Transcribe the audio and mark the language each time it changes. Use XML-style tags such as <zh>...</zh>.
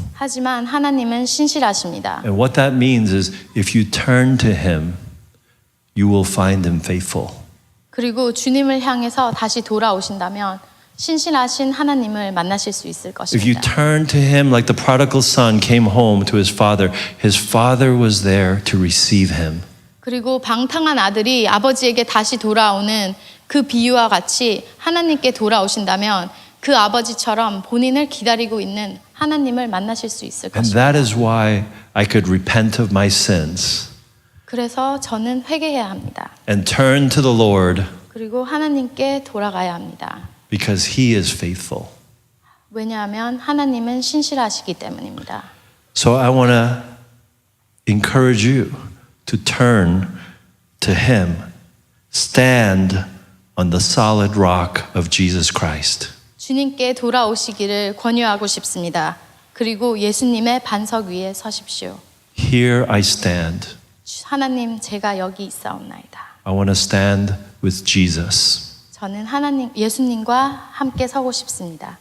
<ko>하지만 하나님은 신실하십니다.</ko> <en>And what that means is if you turn to him, you will find him faithful.</en> <ko>그리고 주님을 향해서 다시 돌아오신다면 신실하신 하나님을 만나실 수 있을</ko> <en>If you</en> <ko>것입니다.</ko> <en>turn to him like the prodigal son came home to his father was there to receive him.</en> <ko>그리고 방탕한 아들이 아버지에게 다시 돌아오는 그 비유와 같이 하나님께 돌아오신다면 그 아버지처럼 본인을 기다리고 있는 하나님을 만나실 수 있을</ko> <en>And</en> <ko>것입니다.</ko> <en>that is why I could repent of my sins</en> <ko>그래서 저는 회개해야 합니다.</ko> <en>and turn to the Lord</en> <ko>그리고 하나님께 돌아가야 합니다.</ko> <en>because he is faithful.</en> <ko>왜냐하면 하나님은 신실하시기 때문입니다.</ko> <en>So I want to encourage you to turn to him. Stand on the solid rock of Jesus Christ.</en> <ko>주님께 돌아오시기를 권유하고 싶습니다. 그리고 예수님의 반석 위에 서십시오.</ko> <en>Here I stand.</en> <ko>하나님, 제가 여기 있사옵나이다.</ko> <en>I want to stand with Jesus.</en> <ko>저는 예수님과 함께 서고 싶습니다.</ko>